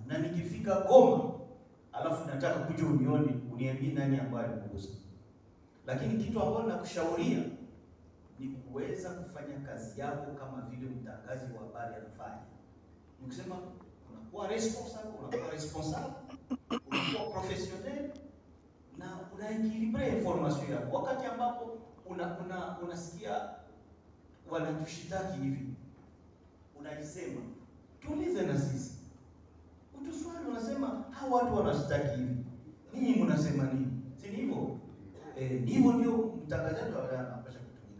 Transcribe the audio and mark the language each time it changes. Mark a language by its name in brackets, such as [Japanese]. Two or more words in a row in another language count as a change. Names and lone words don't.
[Swahili] Na nikifika Goma, alafu nataka kuja unione, uniambie nani ambaye alikugusa. Lakini kitu ambacho nakushauria ni kuweza kufanya kazi yako kama vile mtangazi wa habari anafanya. Nikisema unakuwa responsible, unakuwa professionnel na unaequilibre information yako. Wakati ambapo unasikia wanatushitaki hivi, unaisema tuulize na sisi. Utuswali unasema hao watu wanashitaki hivi, ninyi mnasema nini? Si hivyo? Ni hivyo ndio mtangazaji anapaswa kutumika.